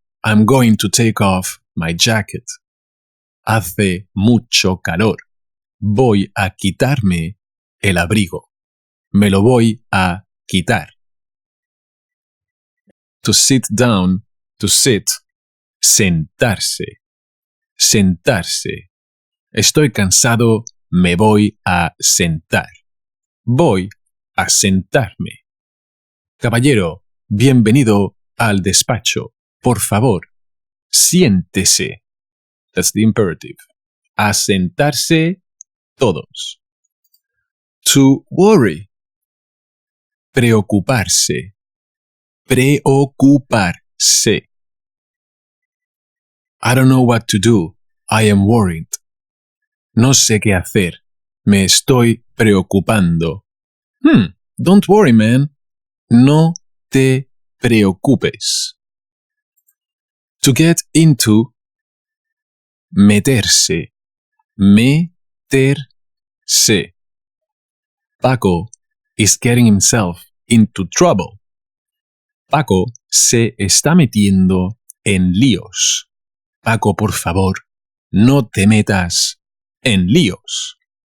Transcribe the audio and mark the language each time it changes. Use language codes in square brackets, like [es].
[en] I'm going to take off my jacket. [es] Hace mucho calor. Voy a quitarme el abrigo. Me lo voy a quitar. [en] To sit down, to sit, sentarse. [es] Sentarse. Estoy cansado, me voy a sentar. Voy a sentarme. Caballero, bienvenido al despacho. Por favor, siéntese. [en] That's the imperative. [es] A sentarse todos. [en] To worry. [es] Preocuparse. Preocuparse. [en] I don't know what to do. I am worried. [es] No sé qué hacer. Me estoy preocupando. [en] Don't worry, man. [es] No te preocupes. [en] To get into. [es] Meterse. Meterse. [en] Paco is getting himself into trouble. [es] Paco se está metiendo en líos. Paco, por favor, no te metas en líos.